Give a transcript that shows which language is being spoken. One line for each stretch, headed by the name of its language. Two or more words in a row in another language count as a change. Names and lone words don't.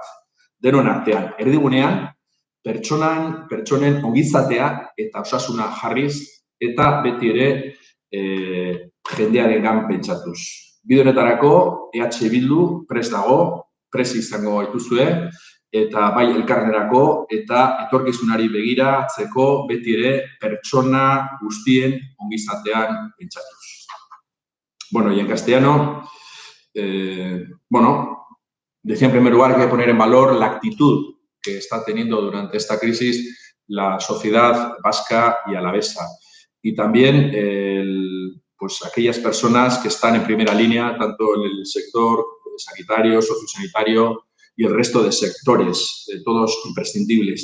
Basque: Denon artean, erdigunean, pertsonen ongizatea eta osasuna jarriz eta beti ere jendearengan pentsatuz. Bide honetarako, EH Bildu prest dago, prest izango gaituzue, eta bai elkarnerako eta etorkizunari begiratzeko beti ere pertsona guztien ongizatean pentsatuz.
Spanish: Bueno, y en castellano, decía en primer lugar que hay que poner en valor la actitud que está teniendo durante esta crisis la sociedad vasca y alavesa. Y también pues aquellas personas que están en primera línea, tanto en el sector sanitario, sociosanitario y el resto de sectores, todos imprescindibles.